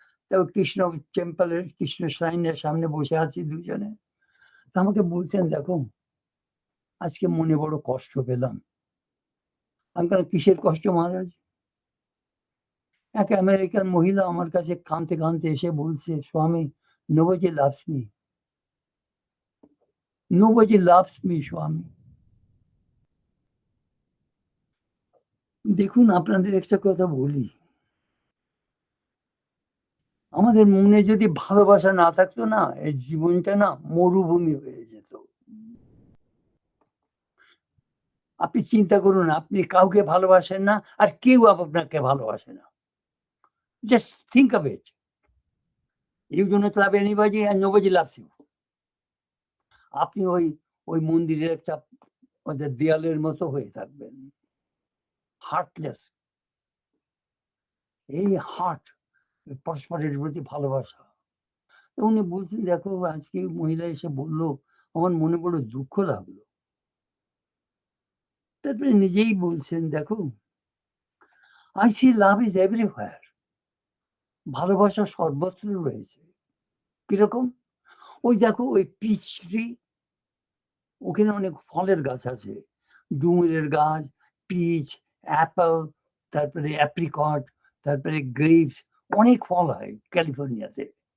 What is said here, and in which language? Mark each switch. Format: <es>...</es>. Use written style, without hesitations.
<bn>তো কৃষ্ণ টেম্পলের কৃষ্ণ শ্রাইনের সামনে বসে আছি দুজনে। তো আমাকে বলছেন, "দেখো, আজকে মনে বড় কষ্ট পেলাম।" আমি বললাম, "কিসের কষ্ট মহারাজ?" এক আমেরিকান মহিলা আমার কাছে কাঁদতে, কাঁদতে এসে বলছে, "স্বামী,</bn> <en>nobody loves me. Nobody loves me, স্বামী।"</en> <bn>দেখুন, আপনাদের একটা কথা বলি। আমাদের মনে যদি ভালোবাসা না থাকতো না, এই জীবনটা না মরুভূমি হয়ে যেত। আপনি চিন্তা করুন, আপনি কাউকে ভালোবাসেন না, আর কেউ আপনাকে ভালোবাসে না।</bn> <en>Just think of it. You do not love anybody and nobody loves you.</en> <bn>আপনি ওই মন্দিরের একটা ওদের দেয়ালের মতো হয়ে থাকবেন। হার্টলেস। এই হার্ট, পরস্পরের প্রতি ভালোবাসা। তো উনি বলছেন, "দেখো, আজকে মহিলা এসে বলল, আমার মনে বড় দুঃখ লাগলো।" তারপরে নিজেই বলছেন, "দেখো,</bn> <en>I see love is everywhere."</en> <bn>ভালোবাসা সর্বত্র রয়েছে। কিরকম? ওই দেখো, ওই পিচ ট্রি, ওখানে অনেক ফলের গাছ আছে। ডুমুরের গাছ, পিচ, অ্যাপল, তারপরে অ্যাপ্রিকট, তারপরে গ্রেপস, অনেক ফল হয় ক্যালিফোর্নিয়াতে।</bn>